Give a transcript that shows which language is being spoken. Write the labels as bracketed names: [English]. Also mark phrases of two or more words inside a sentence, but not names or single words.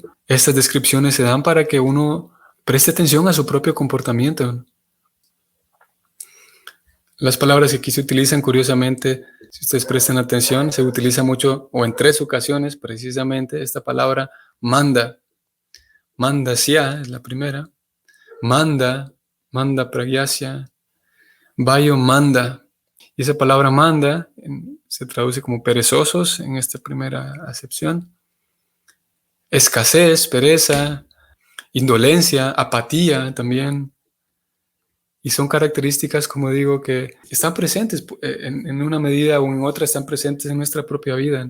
[Spanish] Estas descripciones se dan para que uno preste atención a su propio comportamiento. Las palabras que aquí se utilizan, curiosamente, si ustedes prestan atención, se utiliza mucho, o en 3 ocasiones precisamente, esta palabra manda. Mandasya es la primera. [Sanskrit] मन्द प्रज्ञस्य. वयो मन्द. [Spanish] Y esa palabra manda se traduce como perezosos en esta primera acepción. Escasez, pereza, indolencia, apatía también. Y son características, como digo, que están presentes en una medida o en otra, están presentes en nuestra propia vida.